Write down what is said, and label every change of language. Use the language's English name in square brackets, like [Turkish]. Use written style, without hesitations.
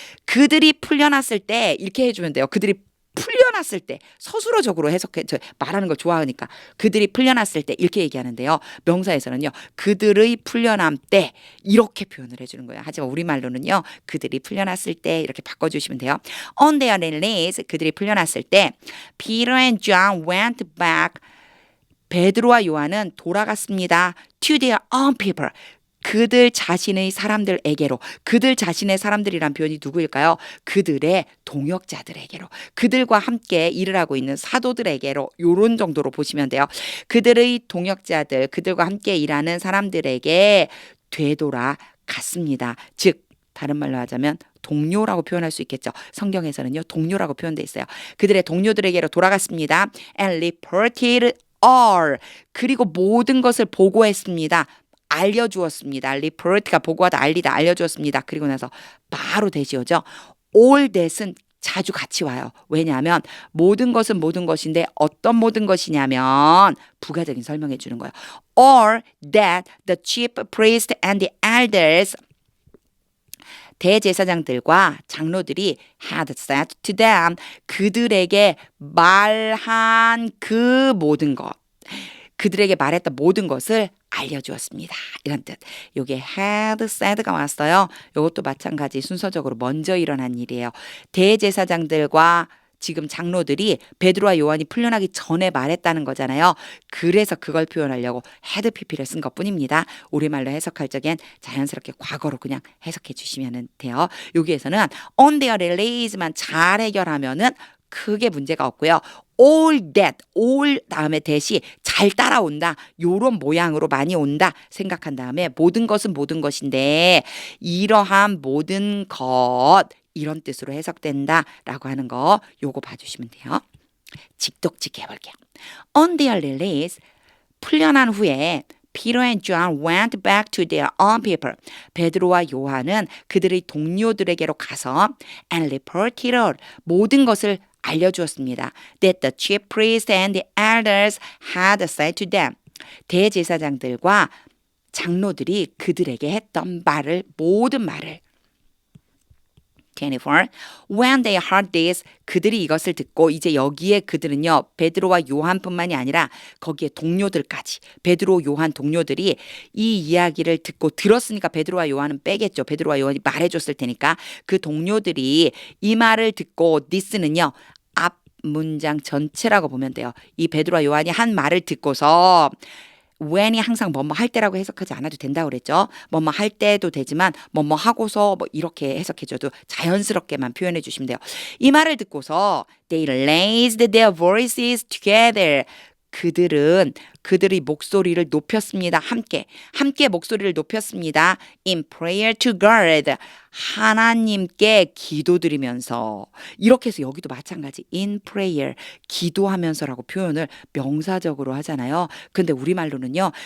[Korean] 그들이 풀려났을 때 이렇게 해주면 돼요. 그들이 풀려났을 때 서술어적으로 해석해 말하는 걸 좋아하니까 그들이 풀려났을 때 이렇게 얘기하는데요. 명사에서는요. 그들의 풀려남 때 이렇게 표현을 해주는 거예요. 하지만 우리말로는요. 그들이 풀려났을 때 이렇게 바꿔주시면 돼요. [English] On their release [Korean] 그들이 풀려났을 때 [English] Peter and John went back. [Korean] 베드로와 요한은 돌아갔습니다. [English] To their own people. [Korean] 그들 자신의 사람들에게로. 그들 자신의 사람들이란 표현이 누구일까요? 그들의 동역자들에게로. 그들과 함께 일을 하고 있는 사도들에게로. 요런 정도로 보시면 돼요. 그들의 동역자들, 그들과 함께 일하는 사람들에게 되돌아갔습니다. 즉 다른 말로 하자면 동료라고 표현할 수 있겠죠. 성경에서는요. 동료라고 표현되어 있어요. 그들의 동료들에게로 돌아갔습니다. [English] And reported all. [Korean] 그리고 모든 것을 보고했습니다. 알려주었습니다. report가 보고하다 알리다 알려주었습니다. 그리고 나서 바로 대시오죠. all that은 자주 같이 와요. 왜냐하면 모든 것은 모든 것인데 어떤 모든 것이냐면 부가적인 설명해 주는 거예요. [English] all that the chief priest and the elders [Korean] 대제사장들과 장로들이 [English] had said to them. [Korean] 그들에게 말한 그 모든 것. 그들에게 말했던 모든 것을 알려주었습니다. 이런 뜻. 이게 had said가 왔어요. 이것도 마찬가지 순서적으로 먼저 일어난 일이에요. 대제사장들과 지금 장로들이 베드로와 요한이 풀려나기 전에 말했다는 거잖아요. 그래서 그걸 표현하려고 had pp를 쓴 것뿐입니다. 우리말로 해석할 적엔 자연스럽게 과거로 그냥 해석해 주시면 돼요. 여기에서는 on their release만 잘 해결하면은 크게 문제가 없고요. all that, all 다음에 that이 잘 따라온다. 요런 모양으로 많이 온다 생각한 다음에 모든 것은 모든 것인데 이러한 모든 것 이런 뜻으로 해석된다라고 하는 거 요거 봐주시면 돼요. 직독직해 볼게요. [English] On their release, [Korean] 풀려난 후에 [English] Peter and John went back to their own people. [Korean] 베드로와 요한은 그들의 동료들에게로 가서 [English] and reported all, [Korean] 모든 것을 알려주었습니다. [English] That the chief priests and the elders had said to them. [Korean] 대제사장들과 장로들이 그들에게 했던 말을 모든 말을 24. [English] When they heard this, [Korean] 그들이 이것을 듣고 이제 여기에 그들은요. 베드로와 요한뿐만이 아니라 거기에 동료들까지 베드로 요한 동료들이 이 이야기를 듣고 들었으니까 베드로와 요한은 빼겠죠. 베드로와 요한이 말해줬을 테니까 그 동료들이 이 말을 듣고 this는요. 앞 문장 전체라고 보면 돼요. 이 베드로와 요한이 한 말을 듣고서 when이 항상 뭐뭐 할 때라고 해석하지 않아도 된다고 그랬죠. 뭐뭐 할 때도 되지만 뭐뭐 하고서 뭐 이렇게 해석해줘도 자연스럽게만 표현해 주시면 돼요. 이 말을 듣고서 [English] they raised their voices together. 그들은 [Korean] 그들이 목소리를 높였습니다. 함께 목소리를 높였습니다. [English] In prayer to God. [Korean] 하나님께 기도드리면서. 이렇게 해서 여기도 마찬가지. [English] In prayer. [Korean] 기도하면서라고 표현을 명사적으로 하잖아요. 근데 우리말로는요.